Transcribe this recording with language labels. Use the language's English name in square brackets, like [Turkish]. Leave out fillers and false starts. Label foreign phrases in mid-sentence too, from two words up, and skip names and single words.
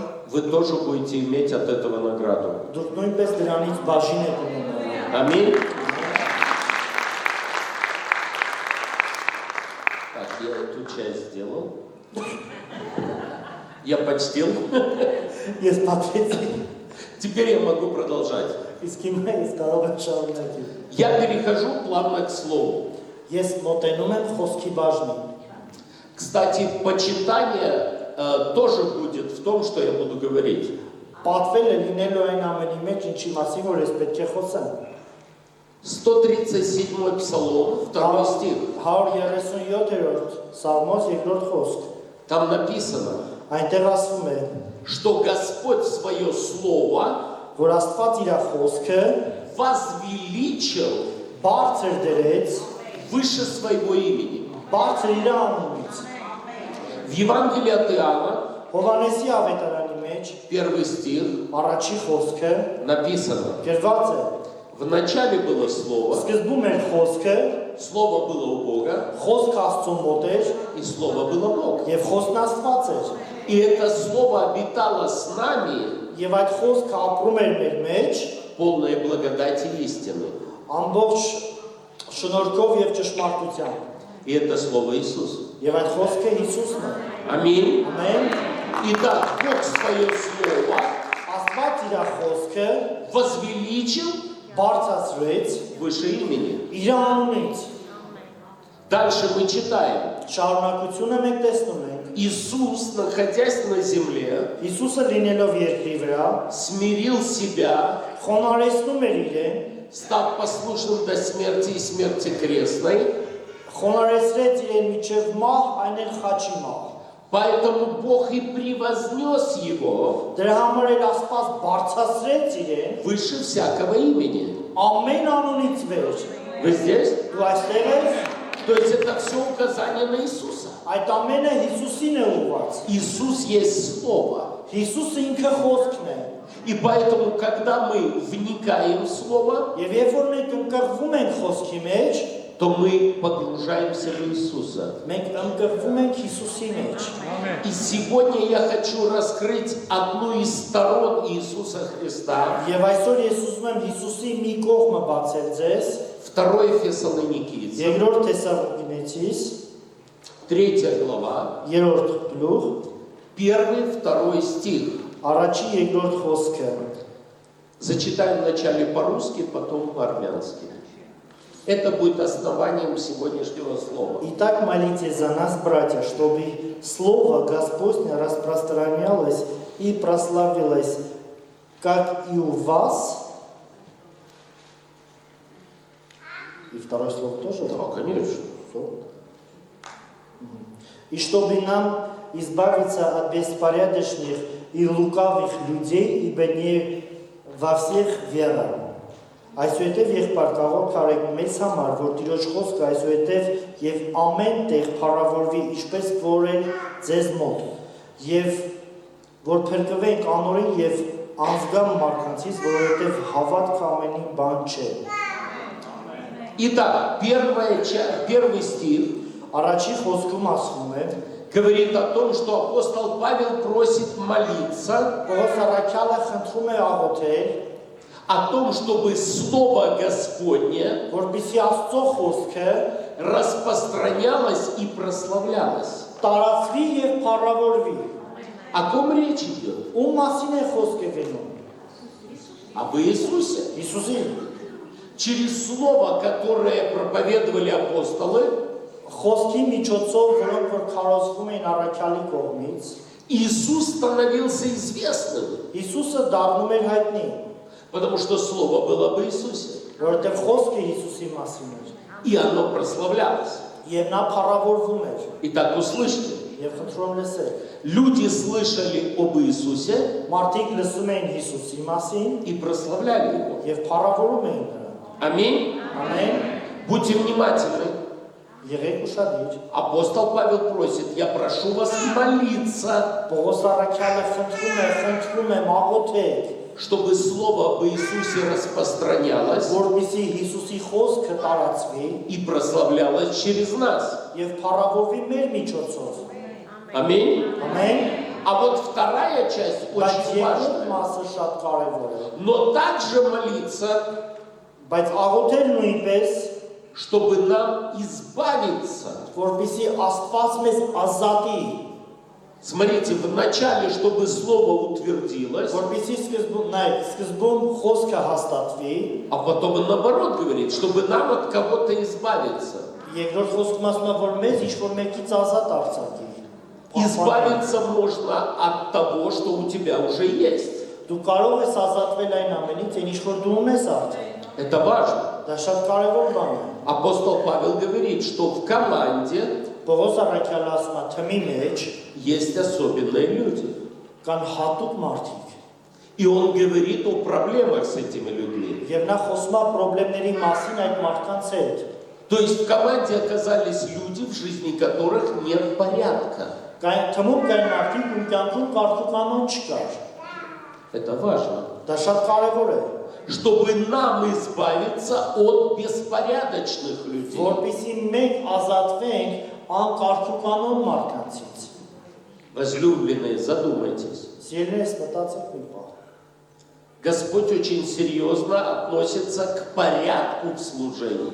[Russian] вы тоже будете иметь от этого награду. [Armenian] դուք նույնպես դրանից բաժին եք ունենալ։ [Russian] Аминь. Так, я эту часть сделал. Я почтил. [Armenian] Ես պատվեցի, [Russian] Теперь я могу продолжать. [Armenian] իսկ հիմա ես կարող եմ շարունակել։ [Russian] Я перехожу плавно к слову. [Armenian] Ես մոտենում եմ խոսքի բաժնին։ [Russian] Кстати, почитание тоже будет в том, что я буду говорить. [Armenian] Պատվելը լինելու այն ամենի մեջ, ինչի մասին որ ես պետք է խոսեմ։ [Russian] 137 Псалом, 2 стих. [Armenian] 137-րդ Սաղմոս 2-րդ խոսք։ [Russian] Там написано, [Armenian] Այնտեղ ասվում է, [Russian] что Господь свое слово [Armenian] որ Աստված իր խոսքը [Russian] возвеличил [Armenian] բարձր դրեց, [Russian] выше своего имени. [Armenian] բարձր իր անունից։ [Russian] В Евангелии от Иоанна, [Armenian] Հովանեսի ավետարանի մեջ [Russian] 1 стих, [Armenian] առաջի խոսքը [Russian] написано, [Armenian] գրված է. [Russian] в начале было Слово, [Armenian] Սկզբում էր խոսքը, [Russian] Слово было у Бога, [Armenian] խոսքը Աստծո մոտ էր [Russian] и Слово было Бог. [Armenian] եւ խոսքն Աստված էր։ [Russian] И это Слово обитало с нами, [Armenian] Եվ այդ խոսքը ապրում էր մեր մեջ, [Russian] полное благодати и истины. [Armenian] ամբողջ շնորհքով եւ ճշմարտությամբ։ [Russian] И это Слово Иисус. [Armenian] Եվ այդ խոսքը Հիսուսն է։ [Russian] Аминь. [Armenian] Ամեն [Russian] Итак, Бог свое Слово [Armenian] Աստված իր խոսքը [Russian] возвеличил [Armenian] բարձրացրեց [Russian] выше имени. [Armenian] իր անունից։ [Russian] Дальше мы читаем. [Armenian] Շարունակությունը մենք տեսնում ենք։ [Russian] Иисус, находясь на земле, [Armenian] Հիսուսը լինելով երկրի վրա, [Russian] смирил себя, [Armenian] խոնարհեցնում էր իրեն, [Russian] став послушным до смерти и смерти крестной. [Armenian] խոնարհեցրեց իրեն միջև մահ, այն էլ խաչի մահ։ [Russian] Поэтому Бог и превознес его [Armenian] Դրա համար էլ Աստված բարձրացրեց իրեն [Russian] выше всякого имени. [Armenian] ամեն անունից վեր։ [Russian] Вы здесь? [Armenian] Դու այստեղ ես, [Russian] То есть это все указание на Иисуса. [Armenian] այդ ամենը Հիսուսին է ուղղված։ [Russian] Иисус есть Слово. [Armenian] Հիսուսը ինքը խոսքն է։ [Russian] И поэтому, когда мы вникаем в Слово, [Armenian] Եվ երբ որ մենք ընկղվում ենք խոսքի մեջ, [Russian] то мы погружаемся в Иисуса. [Armenian] մենք ընկղվում ենք Հիսուսի մեջ։ [Russian] И сегодня я хочу раскрыть одну из сторон Иисуса Христа. [Armenian] Եվ այսօր ես ուզում եմ Հիսուսի մի կողմը բացել ձեզ, [Russian] 2 Фессалоникийцам, [Armenian] երկրորդ Թեսաղոնիկեցիս, [Russian] 3 глава, [Armenian] 3-րդ գլուխ, [Russian] 1-2 стих. [Armenian] առաջի երկրորդ խոսքը։ [Russian] Зачитаем вначале по-русски, потом по-армянски. Это будет основанием сегодняшнего слова. Итак, молитесь за нас, братья, чтобы Слово Господне распространялось и прославилось, как и у вас. И второе слово тоже? Да, конечно. И чтобы нам избавиться от беспорядочных и лукавых людей, ибо не во всех вера. [Armenian] Այսուհետև եղբայր կարող կարեք մեզ համար, որ Տիրոջ խոսքը այսուհետև եւ ամեն տեղ փառավորվի, ինչպես որ է ձեզ մոտ, եւ որ փրկվենք անօրեն եւ անզգամ մարդկանցից, որովհետեւ հավատքը ամենի բան չէ։ [Russian] Итак, первый стих [Armenian] Առաջի խոսքում ասվում է, [Russian] говорит о том, что апостол Павел просит молиться [Armenian] Պողոս առաքյալը խնդրում է աղոթել, [Russian] о том, чтобы Слово Господне [Armenian] որպեսզի Աստծո խոսքը [Russian] распространялось и прославлялось. [Armenian] տարածվի եւ փառավորվի։ [Russian] О ком речь идет? [Armenian] Ում մասին է խոսքը գնում։ [Russian] об Иисусе. [Armenian] Հիսուսին [Russian] Через слово, которое проповедовали апостолы, [Armenian] խոսքի միջոցով, որոնք որ քարոզվում էին առաքյալի կողմից, [Russian] Иисус становился известным, [Armenian] Հիսուսը դառնում էր հայտնի, [Russian] потому что слово было об Иисусе. [Armenian] որովհետև խոսքը Հիսուսի մասին էր, [Russian] И оно прославлялось. [Armenian] եւ նա փառավորվում էր, [Russian] Итак, услышьте. [Armenian] եւ խնդրում լսեք, [Russian] Люди слышали об Иисусе [Armenian] մարդիկ լսում էին Հիսուսի մասին [Russian] и прославляли Его. [Armenian] եւ փառավորում էին նրան, [Russian] Аминь. [Armenian] ամեն, [Russian] Будьте внимательны. [Armenian] եղեք ուշադիր, [Russian] Апостол Павел просит, я прошу вас молиться, [Armenian] Պողոս առաքյալը խնդրում է մաղոթեք, [Russian] чтобы слово об Иисусе распространялось [Armenian] որպեսզի Հիսուսի խոսքը տարածվի [Russian] и прославлялось через нас. [Armenian] եւ փառավորվի մեր միջոցով, [Russian] Аминь. [Armenian] ամեն, [Russian] А вот вторая часть [Armenian] բայց [Russian] очень [Armenian] երկրորդ [Russian] важная. [Armenian] մասը շատ կարեւոր է, [Russian] Но также молиться, [Armenian] բայց աղոթել նույնպես, [Russian] чтобы нам избавиться. [Armenian] որպեսզի Աստված մեզ ազատի, [Russian] Смотрите, вначале, чтобы слово утвердилось, [Armenian] որպեսզի սկզբում խոսքը հաստատվի, [Russian] а потом наоборот говорит, чтобы нам от кого-то избавиться. [Armenian] երկրորդ խոսքում ասում է, որ մեզ ինչ-որ մեկից ազատ արձակի, [Russian] Избавиться можно от того, что у тебя уже есть. [Armenian] դու կարող ես ազատվել այն ամենից, այն ինչ որ դու ունես արդեն, [Russian] Это важно. [Armenian] դա շատ կարեւոր բան է, [Russian] Апостол Павел говорит, что в команде [Armenian] Պողոս առաքյալը ասում է, թմի մեջ [Russian] есть особенные люди. [Armenian] կան հատուկ մարդիկ, [Russian] И он говорит о проблемах с этими людьми. [Armenian] եւ նա խոսում է խնդիրների մասին այդ մարդկանց հետ, [Russian] То есть в команде оказались люди, в жизни которых нет порядка. [Armenian] Թմում կային մարդիկ, ում կյանքում կարգուկանոն չկար, [Russian] Это важно. [Armenian] դա շատ կարեւոր է, [Russian] Чтобы нам избавиться от беспорядочных людей. [Armenian] որպեսզի մենք ազատվենք անկարգուկանոն մարդկանցից, [Russian] Возлюбленные, задумайтесь. [Armenian] Սիրելիներս, մտածեք մի պահ, [Russian] Господь очень серьезно относится к порядку в служении,